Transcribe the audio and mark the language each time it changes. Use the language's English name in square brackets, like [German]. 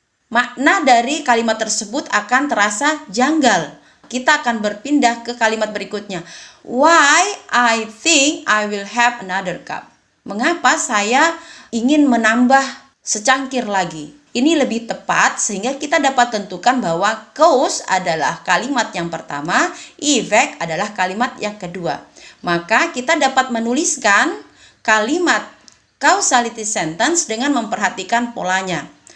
[Indonesian] Makna dari kalimat tersebut akan terasa janggal. Kita akan berpindah ke kalimat berikutnya. [English] Why I think I will have another cup. [Indonesian] Mengapa saya ingin menambah secangkir lagi? Ini lebih tepat sehingga kita dapat tentukan bahwa cause adalah kalimat yang pertama, effect adalah kalimat yang kedua. Maka kita dapat menuliskan kalimat causality sentence dengan memperhatikan polanya.